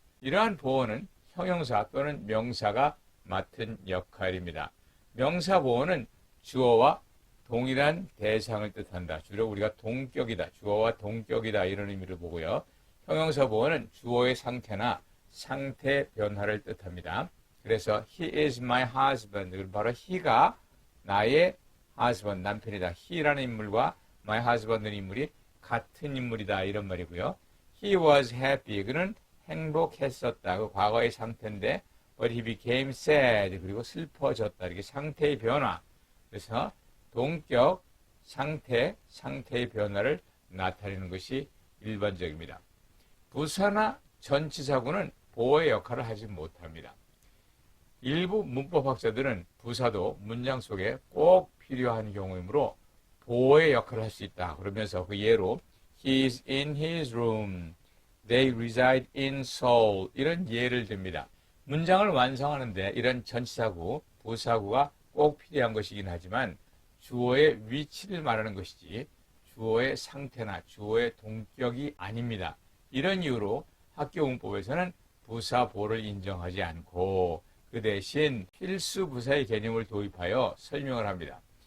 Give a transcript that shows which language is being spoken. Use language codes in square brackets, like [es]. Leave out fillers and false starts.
[ko] 이러한 보어는 형용사 또는 명사가 맡은 역할입니다. 명사 보어는 주어와 동일한 대상을 뜻한다. 주로 우리가 동격이다, 주어와 동격이다 이런 의미를 보고요. 형용사 보어는 주어의 상태나 상태 변화를 뜻합니다. 그래서 [en] he is my husband. [ko] 바로 he가 나의 husband, 남편이다. he라는 인물과 my husband는 인물이 같은 인물이다 이런 말이고요. [en] he was happy. [ko] 그는 행복했었다. 그 과거의 상태인데 [en] but he became sad. [ko] 그리고 슬퍼졌다. 이렇게 상태의 변화. 그래서 동격, 상태, 상태의 변화를 나타내는 것이 일반적입니다. 부사나 전치사구는 보어의 역할을 하지 못합니다. 일부 문법학자들은 부사도 문장 속에 꼭 필요한 경우이므로 보어의 역할을 할 수 있다. 그러면서 그 예로 [en] He is in his room. They reside in Seoul. [ko] 이런 예를 듭니다. 문장을 완성하는데 이런 전치사구, 부사구가 꼭 필요한 것이긴 하지만 주어의 위치를 말하는 것이지 주어의 상태나 주어의 동격이 아닙니다. 이런 이유로 학교 문법에서는 부사, 보를 인정하지 않고 그 대신 필수 부사의 개념을 도입하여 설명을 합니다.